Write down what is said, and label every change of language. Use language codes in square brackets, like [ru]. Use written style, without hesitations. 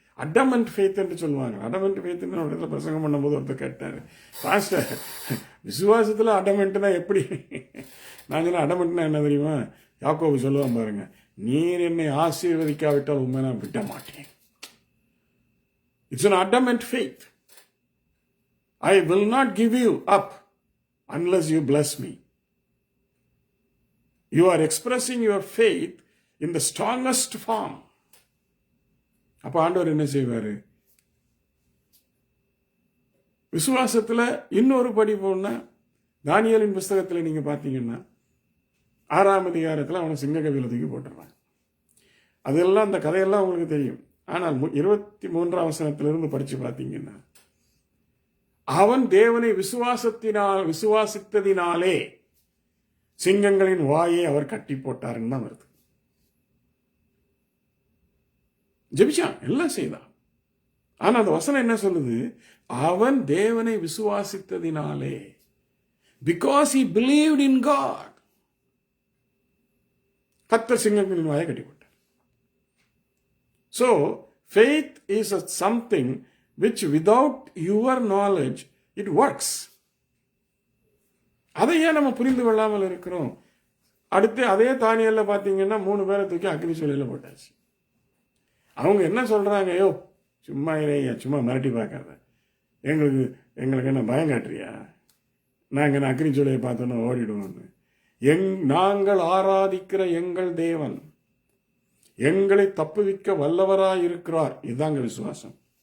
[ta] Adamant faith என்று சொல்லுவாங்க. Adamant ஃபெய்த்னு ஒரு இடத்துல பிரசங்கம் பண்ணும்போது ஒருத்தர் கேட்டார், பாஸ்டர் விசுவாசத்தில் அடமெண்ட்னா எப்படி? நான் சொன்ன, அடமெண்ட்னா என்ன தெரியுமா? யாக்கோபு சொல்லுவான் பாருங்க, நீர் என்னை ஆசீர்வதிக்காவிட்டால் உண்மை நான் விட மாட்டேன். [en] It's an adamant faith. I will not give you up unless you bless me. You are expressing your faith in the strongest form. [ta] அப்ப ஆண்டவர் என்ன செய்வாரு? விசுவாசத்துல இன்னொரு படி போனா, தானியேலின் புஸ்தகத்துல நீங்க பாத்தீங்கன்னா 6ஆம் அதிகாரத்துல அவனை சிங்க கவியில தூக்கி போட்டுறான். அதெல்லாம் அந்த கதையெல்லாம் உங்களுக்கு தெரியும். ஆனால் 23ஆம் வசனத்திலிருந்து படித்து பார்த்தீங்கன்னா, அவன் தேவனை விசுவாசித்ததினாலே சிங்கங்களின் வாயை அவர் கட்டி போட்டாருன்னு தான் வருது. ஜெபிச்சான், எல்லாம் செய்தான். ஆனா அந்த வசனம் என்ன சொல்லுது? அவன் தேவனை விசுவாசித்ததினாலே, [en] because he believed in God, [ta] கர்த்தர் சிங்கங்களின் வாயை கட்டி போட்டார். [en] So faith is something which without your knowledge it works. [ta] அதை ஏன் நம்ம புரிந்து கொள்ளாமல் இருக்கிறோம்? அடுத்து அதே தானியல்ல பார்த்தீங்கன்னா 3 பேரை தூக்கி அக்னி சூளையில போட்டாச்சு. அவங்க என்ன சொல்றாங்க? ஐயோ சும்மா இறையா, சும்மா மிரட்டி பார்க்காத, எங்களுக்கு என்ன பயம் காட்டுறியா? நாங்கள் என்ன அக்னி சூளையை பார்த்தோன்னா ஓடிடுவோம்னு. நாங்கள் ஆராதிக்கிற எங்கள் தேவன் எங்களை தப்புவிக்க வல்லவராய் இருக்கிறார். இதுதாங்க விசுவாசம்.